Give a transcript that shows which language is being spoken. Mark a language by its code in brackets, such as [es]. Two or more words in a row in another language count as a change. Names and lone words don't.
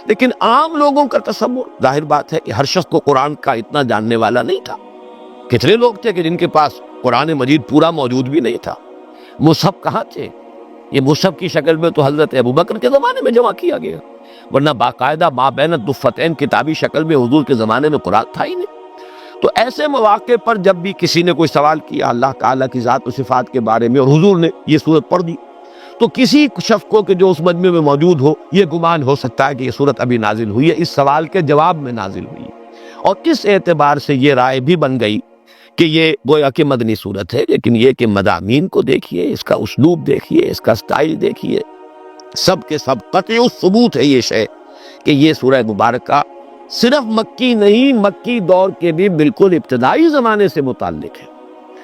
[ur] لیکن عام لوگوں کا تصور، ظاہر بات ہے کہ ہر شخص کو قرآن کا اتنا جاننے والا نہیں تھا، کتنے لوگ تھے کہ جن کے پاس قرآن مجید پورا موجود بھی نہیں تھا، مصحف کہاں تھے؟ یہ مصحف کی شکل میں تو حضرت ابوبکر کے زمانے میں جمع کیا گیا، ورنہ باقاعدہ [ar] ما بین الدفتین [ur] کتابی شکل میں حضور کے زمانے میں قرآن تھا ہی نہیں۔ تو ایسے مواقع پر جب بھی کسی نے کوئی سوال کیا اللہ تعالیٰ کی ذات و صفات کے بارے میں اور حضور نے یہ صورت پڑھ دی، تو کسی شخص کو کہ جو اس مجمع میں موجود ہو یہ گمان ہو سکتا ہے کہ یہ صورت ابھی نازل ہوئی ہے، اس سوال کے جواب میں نازل ہوئی ہے، اور کس اعتبار سے یہ رائے بھی بن گئی کہ یہ گویا کہ مدنی صورت ہے، لیکن یہ کہ مضامین کو دیکھیے، اس کا اسلوب دیکھیے، اس کا سٹائل دیکھیے، سب کے سب قطعی ثبوت ہے یہ شے کہ یہ سورہ مبارکہ صرف مکی نہیں، مکی دور کے بھی بالکل ابتدائی زمانے سے متعلق ہے۔